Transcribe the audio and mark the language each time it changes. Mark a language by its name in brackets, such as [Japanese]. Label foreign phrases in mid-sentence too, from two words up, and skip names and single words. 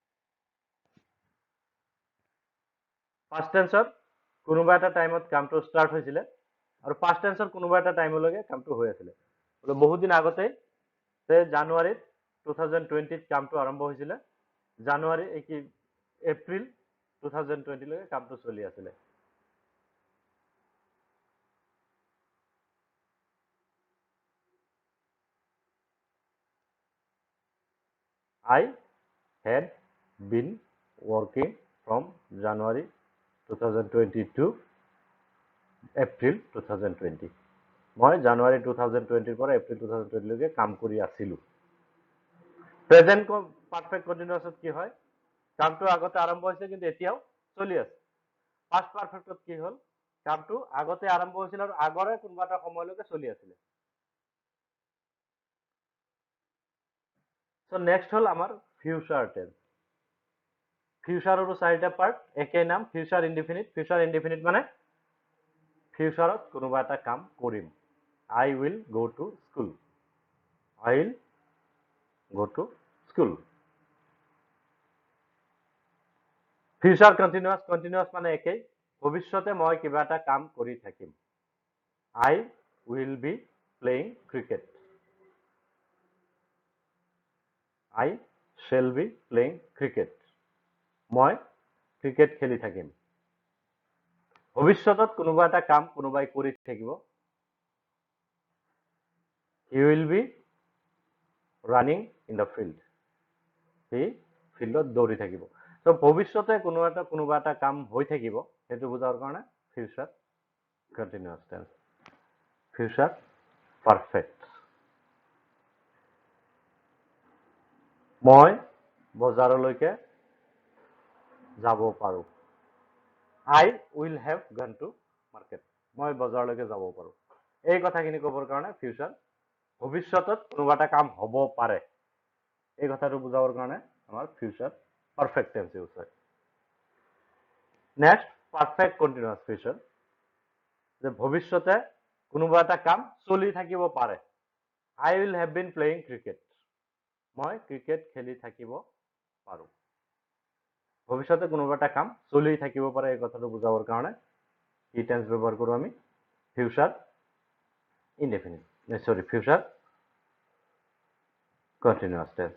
[English] past tenseত [Assamese] কোনোবা এটা টাইমত কামটো ষ্টাৰ্ট হৈছিলে আৰু [English] past tenseৰ [Assamese] কোনোবা এটা টাইমলৈকে কামটো হৈ আছিলে। বহুত দিন আগতে জানুৱাৰীত 2020 কামটো আৰম্ভ হৈছিলে, জানুৱাৰী কি এপ্ৰিল 2020 লৈকে কামটো চলি আছিলে। [English] I had been working from January 2020 to April 2020. [Assamese] মই জানুৱাৰী 2020 পৰা এপ্ৰিল 2020 লৈকে কাম কৰি আছিলো। [English] present perfect continuousত [Assamese] কি হয়, কামটো আগতে আৰম্ভ হৈছে কিন্তু এতিয়াও চলি আছে। [English] past perfectত [Assamese] কি হ'ল, কামটো আগতে আৰম্ভ হৈছিল আৰু আগৰে কোনোবা এটা সময়লৈকে চলি আছিলে। [English] so next [Assamese] হল আমাৰ [English] future tense. [Assamese] ফিউচাৰৰো চাৰিটা পাৰ্ট, একেই নাম, [English] future indefinite. future indefinite [Assamese] মানে ফিউচাৰত কোনোবা এটা কাম কৰিম। [English] I will go to school. I will go to school. future continuous, [Assamese] কন্টিনিউয়াছ মানে একেই, ভৱিষ্যতে মই কিবা এটা কাম কৰি থাকিম। [English] I will be playing cricket. I shall be playing cricket. [Assamese] মই ক্ৰিকেট খেলি থাকিম। ভৱিষ্যতত কোনোবা এটা কাম কোনোবাই কৰি থাকিব। [English] He will be running in the field. [Assamese] সি ফিল্ডত দৌৰি থাকিব। তো ভৱিষ্যতে কোনোবা এটা কাম হৈ থাকিব, সেইটো বুজাৰ কাৰণে [English] future continuous tense. future perfect. [Assamese] মই বজাৰলৈকে যাব পাৰো। [English] I will have gone to market. [Assamese] মই বজাৰলৈকে যাব পাৰো। এই কথাখিনি ক'বৰ কাৰণে ফিউচাৰ ভৱিষ্যতত কোনোবা এটা কাম হ'ব পাৰে এই কথাটো বুজাবৰ কাৰণে আমাৰ [English] future perfect tense use [Assamese] হয়। [English] next perfect continuous future, [Assamese] যে ভৱিষ্যতে কোনোবা এটা কাম চলি থাকিব পাৰে। [English] I will have been playing cricket. [Assamese] মই ক্ৰিকেট খেলি থাকিব পাৰো। ভৱিষ্যতে কোনোবা এটা কাম চলি থাকিব পাৰে এই কথাটো বুজাবৰ কাৰণে কি টেন্স ব্যৱহাৰ কৰো আমি [English] future indefinite future continuous tense.